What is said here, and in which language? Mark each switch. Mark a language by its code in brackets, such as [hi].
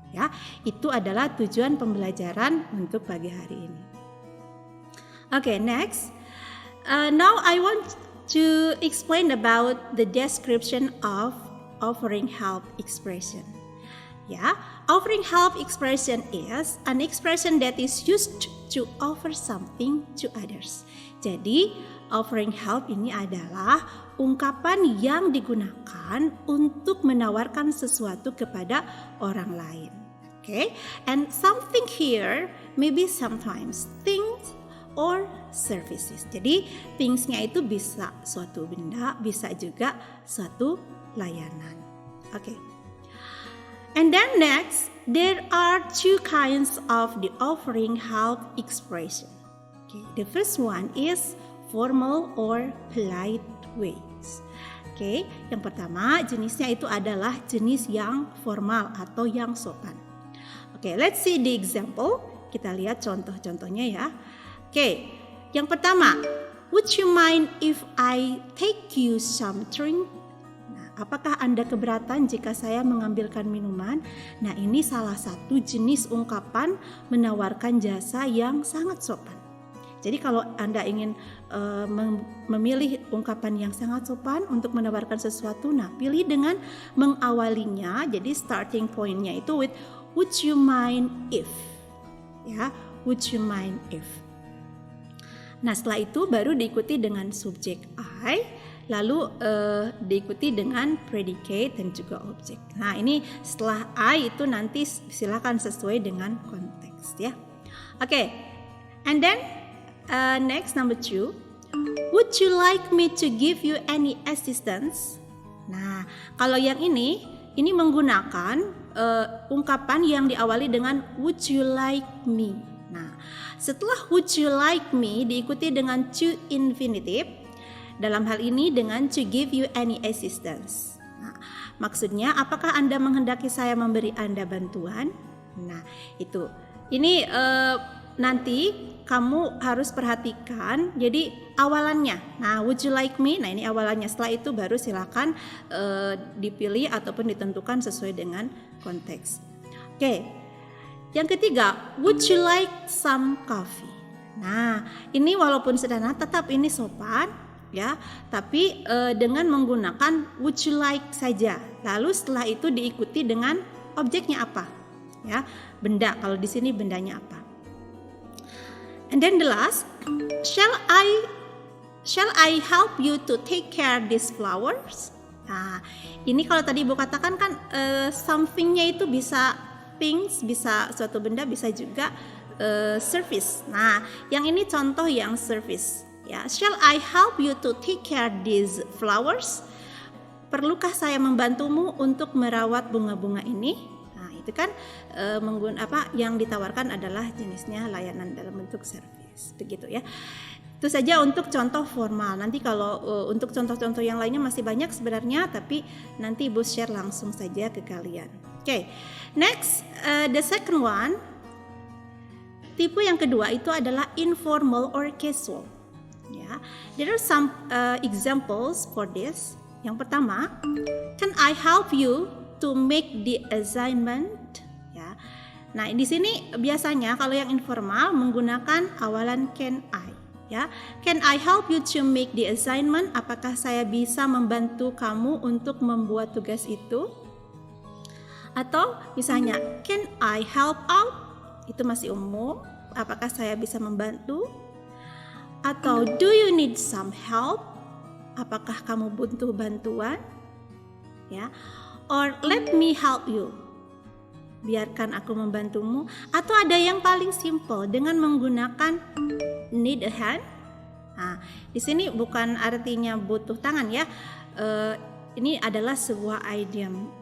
[id] Ya, itu adalah tujuan pembelajaran untuk pagi hari ini. [en] Okay, next. Now I want to explain about the description of offering help expression. Ya, offering help expression is an expression that is used to offer something to others. [id] Jadi, offering help ini adalah ungkapan yang digunakan untuk menawarkan sesuatu kepada orang lain. Okay? [en] And something here maybe sometimes things or services. [id] Jadi, things-nya itu bisa suatu benda, bisa juga suatu layanan. [en] Okay. And then next, there are two kinds of the offering help expression. Okay, the first one is formal or polite ways. [id] Oke, yang pertama jenisnya itu adalah jenis yang formal atau yang sopan. [en] Oke, let's see the example. [id] Kita lihat contoh-contohnya ya. Oke, yang pertama, [en] would you mind if I take you some drink? [id] Nah, apakah Anda keberatan jika saya mengambilkan minuman? Nah, ini salah satu jenis ungkapan menawarkan jasa yang sangat sopan. Jadi kalau Anda ingin memilih ungkapan yang sangat sopan untuk menawarkan sesuatu, nah pilih dengan mengawalinya. Jadi starting point-nya itu [en] with would you mind if, ya, would you mind if. [id] Nah setelah itu baru diikuti dengan subjek I, lalu diikuti dengan predicate dan juga objek. Nah ini setelah I itu nanti silakan sesuai dengan konteks ya. [en] Oke, and then next number 2, would you like me to give you any assistance? [id] Nah, kalau yang ini menggunakan ungkapan yang diawali dengan [en] would you like me. [id] Nah, setelah [en] would you like me [id] diikuti dengan to infinitive, dalam hal ini dengan [en] to give you any assistance. [id] Nah, maksudnya apakah Anda menghendaki saya memberi Anda bantuan? Nah, itu. Ini nanti kamu harus perhatikan jadi awalannya. Nah, [en] would you like me? [id] Nah, ini awalannya. Setelah itu baru silakan dipilih ataupun ditentukan sesuai dengan konteks. Oke. Yang ketiga, [en] would you like some coffee? [id] Nah, ini walaupun sederhana tetap ini sopan ya, tapi dengan menggunakan [en] would you like [id] saja. Lalu setelah itu diikuti dengan objeknya apa? Ya, benda. Kalau di sini bendanya apa? [en] And then the last, shall I help you to take care these flowers? [id] Nah, ini kalau tadi Ibu katakan kan something-nya itu bisa things, bisa suatu benda, bisa juga service. Nah, yang ini contoh yang service. [en] Ya, shall I help you to take care these flowers? [id] Perlukah saya membantumu untuk merawat bunga-bunga ini? Itu kan yang ditawarkan adalah jenisnya layanan dalam bentuk service, begitu ya. Itu saja untuk contoh formal. Nanti kalau untuk contoh-contoh yang lainnya masih banyak sebenarnya, tapi nanti Ibu share langsung saja ke kalian. [en] Oke, next the second one, [id] tipe yang kedua itu adalah [en] informal or casual. Ya, there are some examples for this. [id] Yang pertama, [en] can I help you to make the assignment? Ya. [id] Nah, di sini biasanya kalau yang informal menggunakan awalan [en] can I, [id] ya. [en] Can I help you to make the assignment? [id] Apakah saya bisa membantu kamu untuk membuat tugas itu? Atau misalnya [en] can I help out? [id] Itu masih umum. Apakah saya bisa membantu? [en] Atau do you need some help? [id] Apakah kamu butuh bantuan? Ya. [en] Or let me help you. [id] Biarkan aku membantumu. Atau ada yang paling simple dengan menggunakan [en] need a hand. [id] Nah, di sini bukan artinya butuh tangan ya. Ini adalah sebuah idiom.